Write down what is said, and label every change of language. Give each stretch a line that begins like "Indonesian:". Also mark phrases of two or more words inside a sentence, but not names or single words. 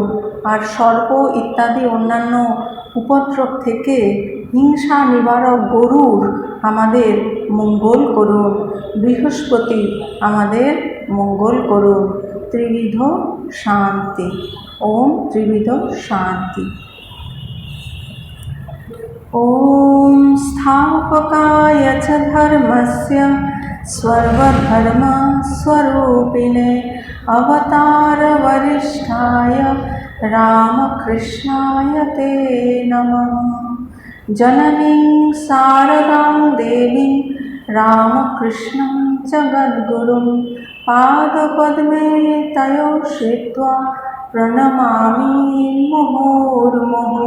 Bangla: আর সর্প ইত্যাদি অন্যান্য উপদ্রব থেকে হিংসা নিবারক গরুর আমাদের মঙ্গল করুন। বৃহস্পতি আমাদের মঙ্গল করুন। ত্রিবিধ শান্তি। ওম ত্রিবিধ শান্তি।
Sanskrit: ওম স্থাপকায় চ ধর্মস্য सर्वधर्म स्वरूपिणे अवतार वरिष्ठाय रामकृष्णाय ते नमः। जननीं शारदां देवीं रामकृष्णं जगद्गुरुं पादपद्मे तयो श्रित्वा प्रणमामि मुहुर्मुहुः।